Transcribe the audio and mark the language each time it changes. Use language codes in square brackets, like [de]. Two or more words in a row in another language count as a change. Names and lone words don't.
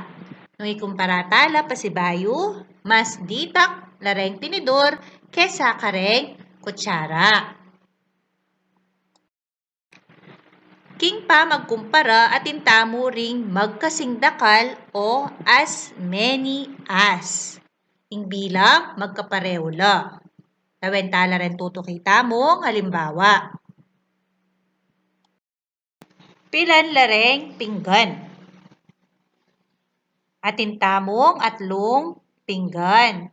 [pam] Nung ikumpara tala pasibayo, mas ditak lareng tinidor kesa kareng kutsara. King pa magkumpara at intamo ring magkasing dakal o [en] as many as. [pam] Ing bilang magkapareho la. Tawentala rin tutukita mo halimbawa. Pilan lareng pinggan. Atintamong atlong pinggan.